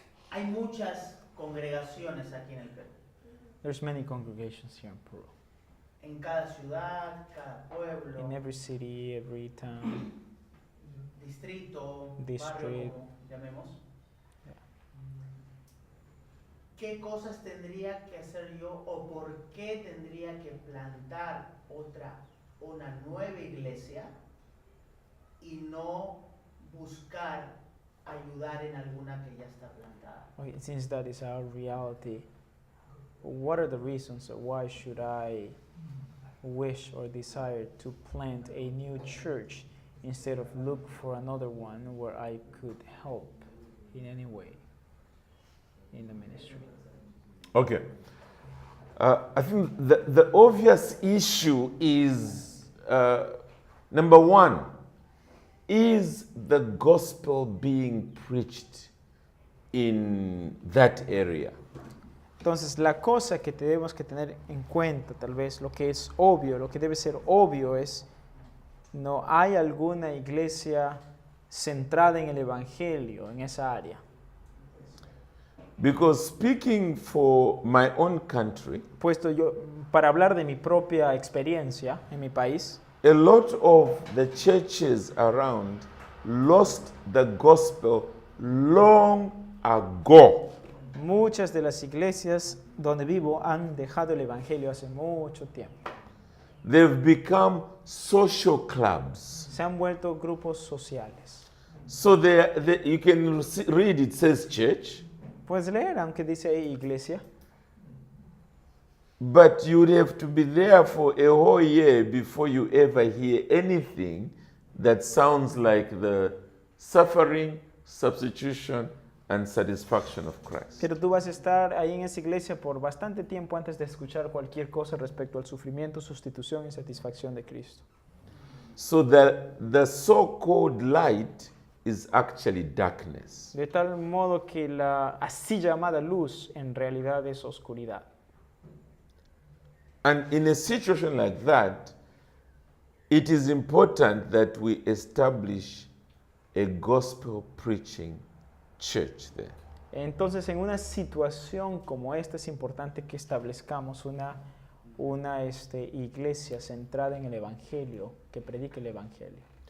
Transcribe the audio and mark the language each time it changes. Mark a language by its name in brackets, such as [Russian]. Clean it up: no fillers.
[Spanish] Hay muchas congregaciones aquí en el Perú. [English] There's many congregations here in Peru. [Spanish] En cada ciudad, cada pueblo, [English] In every city, every town. [Spanish] distrito, [English] District. [Spanish] barrio, como llamemos. [English] Yeah. [Spanish] ¿Qué cosas tendría que hacer yo o por qué tendría que plantar una nueva iglesia y no buscar ayudar en alguna que ya está plantada? [English] Okay, since that is our reality, what are the reasons why should I wish or desire to plant a new church instead of look for another one where I could help in any way in the ministry? Okay. I think the obvious issue is number one, is the gospel being preached in that area? [Spanish] Entonces, la cosa que tenemos que tener en cuenta, tal vez lo que es obvio, lo que debe ser obvio es, no hay alguna iglesia centrada en el evangelio en esa área. [English] Because speaking for my own country, [Spanish] Puesto yo, para hablar de mi propia experiencia en mi país, [English] a lot of the churches around lost the gospel long ago. [Spanish] muchas de las iglesias donde vivo han dejado el evangelio hace mucho tiempo. [English] They've become social clubs. [Spanish] Se han vuelto grupos sociales. [English] So you can read, it says church, [Spanish] Puedes leer, aunque dice ahí iglesia, [English] but you would have to be there for a whole year before you ever hear anything that sounds like the suffering, substitution, and satisfaction of Christ. [Spanish] pero tú vas a estar ahí en esa iglesia por bastante tiempo antes de escuchar cualquier cosa respecto al sufrimiento, sustitución y satisfacción de Cristo. [English] So that the so-called light is actually darkness. [Spanish] De tal modo que la así llamada luz en realidad es oscuridad. [English] And in a situation like that, it is important that we establish a gospel preaching church there. [Spanish] Entonces, en una situación como esta es importante que establezcamos una iglesia centrada en el Evangelio, que predique el Evangelio.